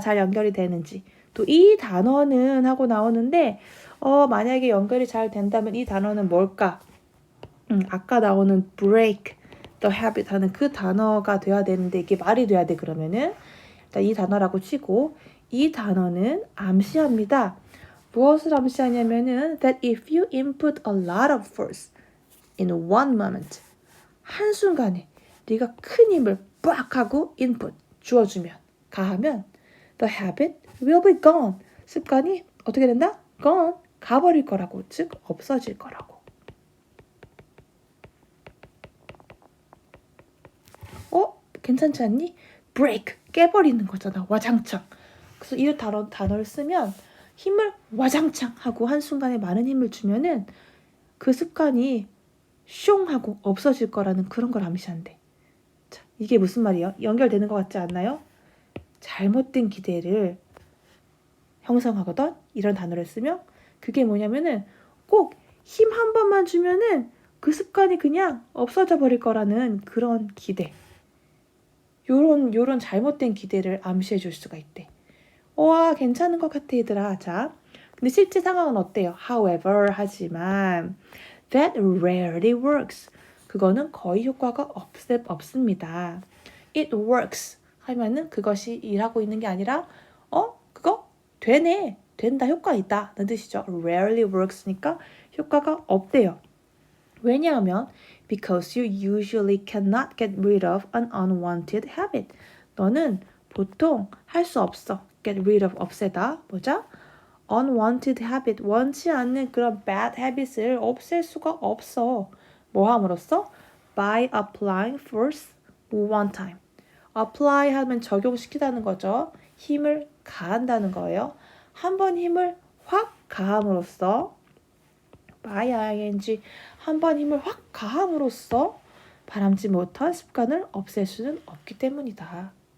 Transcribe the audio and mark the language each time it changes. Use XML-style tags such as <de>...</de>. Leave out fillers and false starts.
<ko>잘 연결이 되는지. 또 이 단어는 하고 나오는데 만약에 연결이 잘 된다면 이 단어는 뭘까? 아까 나오는</ko> <en>break the habit</en> <ko>하는 그 단어가 돼야 되는데 이게 말이 돼야 돼. 그러면은 일단 이 단어라고 치고 이 단어는 암시합니다. 무엇을 암시하냐면은</ko> <en>that if you input a lot of force in one moment</en> <ko>한순간에 네가 큰 힘을 빡 하고</ko> <en>input</en> <ko>주어주면 가하면</ko> <en>the habit will be gone</en> <ko>습관이 어떻게 된다? gone 가버릴 거라고 즉 없어질 거라고. 괜찮지 않니? break 깨버리는 거잖아. 와장창. 그래서 이 단어를 쓰면 힘을 와장창 하고 한순간에 많은 힘을 주면은 그 습관이 숑 하고 없어질 거라는 그런 걸 암시한대. 자, 이게 무슨 말이에요? 연결되는 것 같지 않나요? 잘못된 기대를 형성하거든 이런 단어를 쓰면 그게 뭐냐면은 꼭 힘 한 번만 주면은 그 습관이 그냥 없어져 버릴 거라는 그런 기대. 요런 잘못된 기대를 암시해 줄 수가 있대. 와, 괜찮은 것 같아, 얘들아. 자, 근데 실제 상황은 어때요?</ko> <en>However,</en> <ko>하지만</ko> <en>that rarely works.</en> <ko>그거는 거의 효과가 없습니다.</ko> <en>It works</en> <ko>하면은 그것이 일하고 있는 게 아니라 그거 되네. 된다. 효과 있다. 는 뜻이죠.</ko> <en>Rarely works</en> <ko>니까 효과가 없대요. 왜냐하면</ko> <en>because you usually cannot get rid of an unwanted habit.</en> <ko>너는 보통 할 수 없어. get rid of 없애다. 뭐죠?</ko> <en>unwanted habit.</en> <ko>원치 않는 그런 bad habits을 없앨 수가 없어. 뭐 함으로써?</ko> <en>by applying force one time.</en> <ko>apply 하면 적용시키다는 거죠. 힘을 가한다는 거예요. 한 번 힘을 확 가함으로써 by ing 한 번 힘을 확 가함으로써 바람지 못한 습관을 없앨 수는 없기 때문이다.</ko>